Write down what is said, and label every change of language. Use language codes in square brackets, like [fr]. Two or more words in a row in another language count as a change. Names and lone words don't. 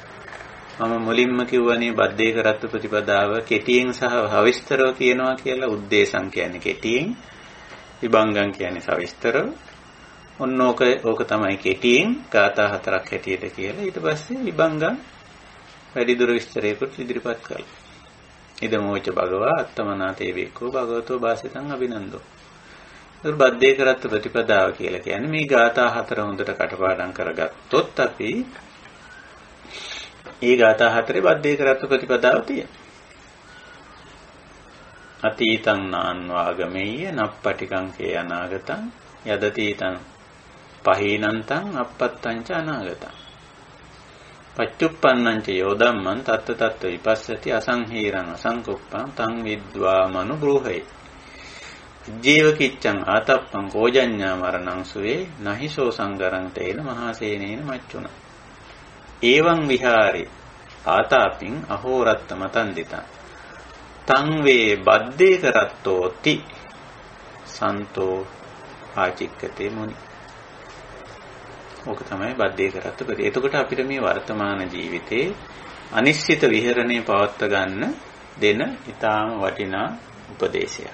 [si] මම මුලින්ම කිව්වනේ බද්ධේ කරත්ත ප්‍රතිපදාව කෙටියෙන් සහ සවිස්තරව කියනවා කියලා. උද්දේශං කියන්නේ කෙටියෙන්, විභංගං කියන්නේ සවිස්තරව, ඔන්න ඕක තමයි කෙටියෙන් ගාථා 4ක් හැටියට කියලා. ඊට පස්සේ විභංගම් වැඩිදුර විස්තරයකට ඉදිරිපත් කළා. [pi] ඉදමෝච භගවා අත්තමනාතේ වේකෝ භගවතෝ වාසිතං අභිනන්දෝ. [si] ඒක බද්දේ කරත්ත ප්‍රතිපදාව කියලා කියන්නේ මේ ගාථා 4 හොඳට කටපාඩම් කරගත්තොත් අපි මේ ගාථා 4 බද්දේ කරත්ත ප්‍රතිපදාව තියෙනවා. [pi] අතීතං නාන්වාගමෙය්‍ය නප්පටිකං කේ අනාගතං යදතීතං පහීනන්තං අපත්තං ච අනාගතං පච්චුප්පන්නං ච යෝධම්මං තත්ත තත්ත විපස්සති අසංහීරං අසංකුප්පං තං විද්වා මනු බ්‍රූහේ ජීවකිච්ඡං ආතප්පං කෝජඤ්ඤා මරණං සුවේ නහිසෝ සංගරං තේන මහසේනේන මච්චුන එවං විහාරේ ආතාපින් අහෝරත්ත මතන්දිතං තං වේ බද්දේ කරත්තෝති සන්තෝ ආචික්කතේ මුනි. [si] ඕක තමයි බද්දේ කරත්ත ප්‍රති. එතකොට අපිට මේ වර්තමාන ජීවිතේ අනිශ්චිත විහරණය පවත්වා ගන්න දෙන ඊටාම වටිනා උපදේශයක්.